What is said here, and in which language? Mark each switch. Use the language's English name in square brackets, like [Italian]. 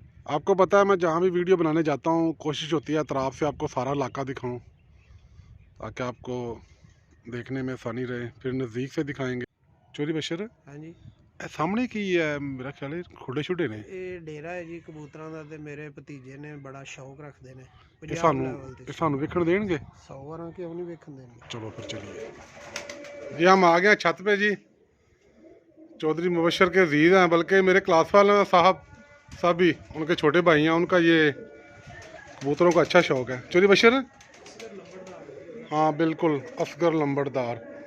[Hindi] आपको पता है मैं जहाँ भी वीडियो बनाने जाता हूँ कोशिश होती है अतराफ से आपको सारा इलाका दिखाऊं, ताकि आपको देखने में आसानी रहे। फिर नज़दीक से दिखाएंगे। चोरी बशर हाँ जी। सामने की है, मेरा ख्याल है खुडे छुडे ने। [Punjabi] ਇਹ ਡੇਰਾ ਹੈ ਜੀ ਕਬੂਤਰਾਂ ਦਾ, ਤੇ ਮੇਰੇ ਭਤੀਜੇ ਨੇ ਬੜਾ ਸ਼ੌਕ ਰੱਖਦੇ ਨੇ। ਇਹ ਸਾਨੂੰ ਵੇਖਣ ਦੇਣਗੇ? 100 ਵਾਰਾਂ ਕਿਉਂ नहीं ਵੇਖਣ ਦੇਣਗੇ। [Hindi] चलो फिर चलिए जी, हम आ गए छत पे जी। चौधरी मुबशर के अजीज़ हैं, बल्कि मेरे क्लास वाले साहब भी उनके छोटे भाई हैं। उनका ये कबूतरों का अच्छा शौक है। चोरी बशर हाँ बिल्कुल, असगर लंबड़दार।